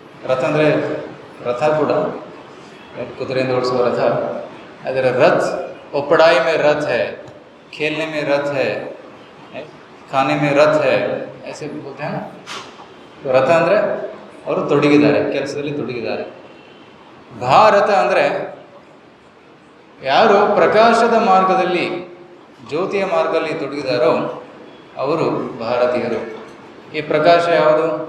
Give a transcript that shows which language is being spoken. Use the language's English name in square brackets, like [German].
[Kannada] ರಥ ಅಂದರೆ ರಥ ಕೂಡ ಕುದುರೆಯಿಂದ ಓಡಿಸುವ ರಥ. ಅದರ ರಥ್, [Hindi] ಪढ़ाई में रथ है, खेलने में रथ है, खाने में रथ है, ऐसे बोलते हैं ना. [Kannada] ರಥ ಅಂದರೆ ಅವರು ತೊಡಗಿದ್ದಾರೆ, ಕೆಲಸದಲ್ಲಿ ತೊಡಗಿದ್ದಾರೆ. ಭಾರತ ಅಂದರೆ ಯಾರು ಪ್ರಕಾಶದ ಮಾರ್ಗದಲ್ಲಿ, ಜ್ಯೋತಿಯ ಮಾರ್ಗದಲ್ಲಿ ತೊಡಗಿದಾರೋ ಅವರು ಭಾರತೀಯರು. ಈ ಪ್ರಕಾಶ ಯಾವುದು?